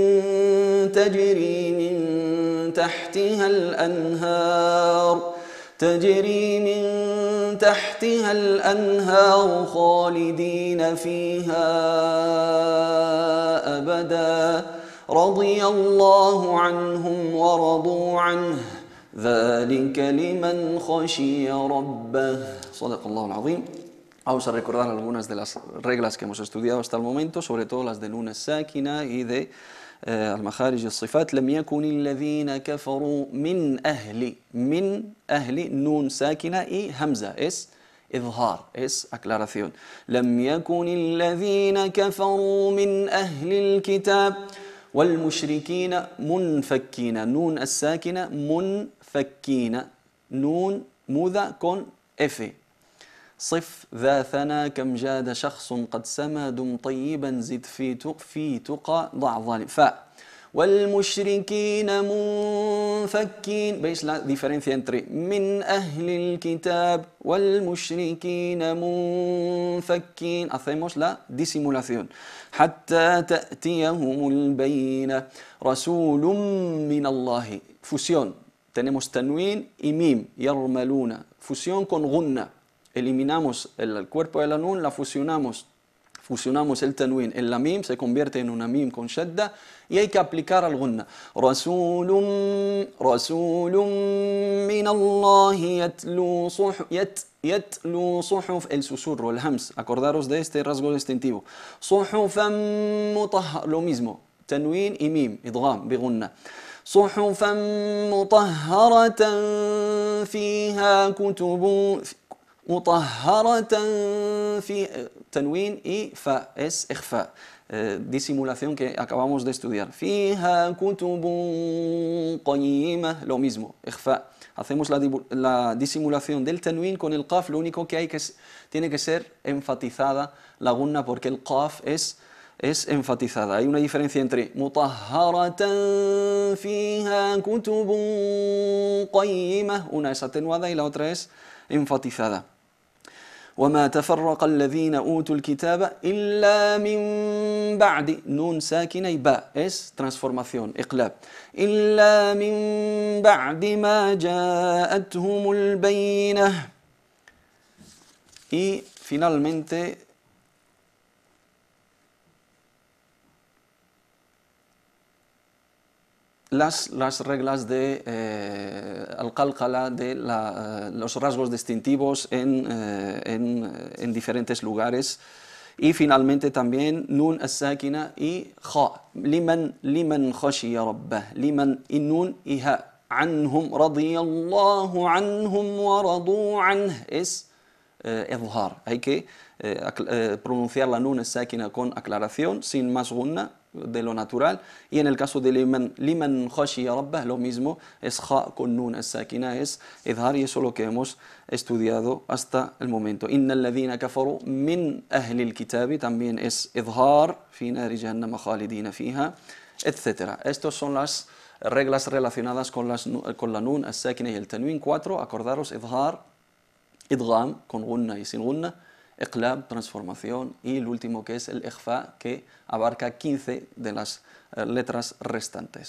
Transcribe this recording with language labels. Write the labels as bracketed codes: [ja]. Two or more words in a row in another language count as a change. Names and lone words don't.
[ar] تجري من تحتها الأنهار خالدين فيها أبدا رضي الله عنهم ورضوا عنه ذلك لمن خشي ربه صدق الله العظيم. [es] Vamos a recordar algunas de las reglas que hemos estudiado hasta el momento, sobre todo las de [ar] نون الساكنة [es] y de [ar] المخارج الصفات. لم يكن الذين كفروا من أهل نون ساكنة y hamza es إظهار, [es] es aclaración. [ar] لم يكن الذين كفروا من أهل الكتاب والمشركين منفكين نون الساكنة منفكين nun muda con F. صف ذا ثنا كم جاد شخص قد سما دم طيبا زد في تقى ضع ظالم فاء والمشركين منفكين. [es] ¿Veis la diferencia entre [ar] من أهل الكتاب والمشركين منفكين? [es] Hacemos la disimulación. [ar] حتى تأتيهم البينة رسول من الله. [es] Fusión. Tenemos tanwin y mim. يرملون. Fusión con gunna. Eliminamos el cuerpo de la nun, la fusionamos el tanwin en la mim, se convierte en una mim con shadda y hay que aplicar al gunna. [ar] رسول من الله يتلو صحف, [es] el susurro, el hams. Acordaros de este rasgo distintivo. [ar] صحفا مطهر, [es] lo mismo, tanwin y mim, [ar] إدغام بغنة. صحفا مطهرة فيها كتب مطهرة في تنوين y fa es إخفاء, [es] disimulación que acabamos de estudiar. [ar] فيها كتب قيمة, [es] lo mismo, إخفاء. Hacemos la disimulación del tanwin con el qaf, lo único que tiene que ser enfatizada la gunna porque el qaf es enfatizada. Hay una diferencia entre [ar] مطهرة فيها كتب قيمة, [es] una es atenuada y la otra es enfatizada. [ar] وما تفرق الذين أوتوا الكتاب إلا من بعد, nun ساكنة [es] y ba es transformación, [ar] إقلاب, إلا من بعد ما جاءتهم البينة. [es] Y finalmente las reglas de al-qalqala, de los rasgos distintivos en diferentes lugares. Y finalmente también nun as-sakina y kha. [ar] لمن خشي ربه. Liman y nun y ha. عنهم رضي الله عنهم ورضوا عنه. [es] Es idhar. Hay que pronunciar la [ar] نون الساكنة [es] con aclaración, sin más gunna de lo natural, y en el caso de [ar] لمن خشي ربه [es] lo mismo, es kha con [ar] نون الساكنة, [es] es idhar, y eso es lo que hemos estudiado hasta el momento. [ar] إن الذين كفروا من أهل الكتاب [es] también es [ar] idhar, في نار جهنم خالدين فيها, [es] etc. Estas son las reglas relacionadas con la [ar] نون الساكنة [es] y el tanwin. 4, acordaros: idhar, idgham con gunna y sin gunna, iqlab, transformación, y el último que es el ikhfa, que abarca 15 de las letras restantes.